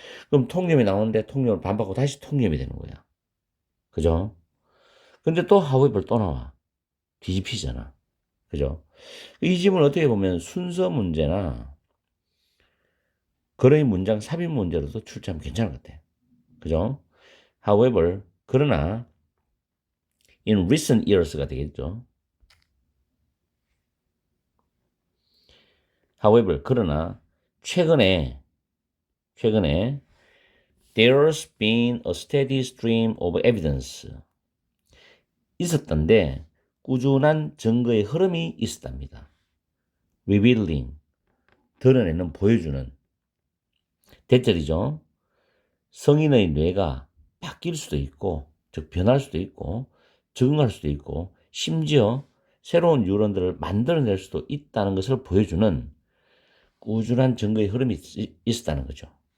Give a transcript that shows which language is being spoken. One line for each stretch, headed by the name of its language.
Korean: 그럼 통념이 나오는데 통념을 반박하고 다시 통념이 되는 거야. 그죠? 근데 또 however 또 나와. 뒤집히잖아. 그죠? 이 질문을 어떻게 보면 순서 문제나 거의 문장 삽입 문제로도 출제하면 괜찮을 것 같아. 그죠?
English: However,
Korean: 그러나
English: in recent years가
Korean: 되겠죠.
English: However,
Korean: 그러나 최근에
English: there's been a steady stream of evidence
Korean: 있었던데 꾸준한 증거의 흐름이 있었답니다. revealing 드러내는 보여주는 대절이죠. 성인의 뇌가 바뀔 수도 있고 즉 변할 수도 있고 적응할 수도 있고 심지어 새로운 뉴런들을 만들어낼 수도 있다는 것을 보여주는 꾸준한 증거의 흐름이 있었다는 거죠.